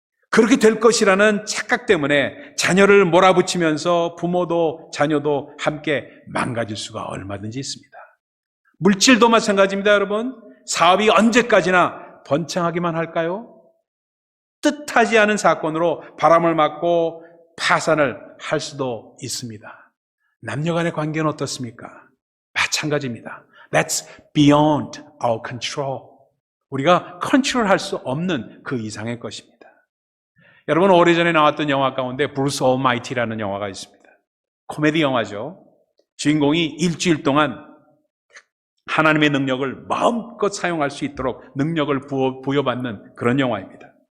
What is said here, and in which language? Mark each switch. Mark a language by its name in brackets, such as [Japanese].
[Korean] 그렇게 될 것이라는 착각 때문에 자녀를 몰아붙이면서 부모도 자녀도 함께 망가질 수가 얼마든지 있습니다. 물질도 마찬가지입니다, 여러분. 사업이 언제까지나 번창하기만 할까요? 뜻하지 않은 사건으로 바람을 맞고 파산을 할 수도 있습니다. 남녀간의 관계는 어떻습니까? 마찬가지입니다. [English] That's beyond our control. [Korean] 우리가 컨트롤할 수 없는 그 이상의 것입니다. 여러분, 오래전에 나왔던 영화 가운데 브루스 올마이티라는 영화가 있습니다. 코미디 영화죠. 주인공이 일주일 동안 하나님의 능력을 마음껏 사용할 수 있도록 능력을 부여받는 그런 영화입니다.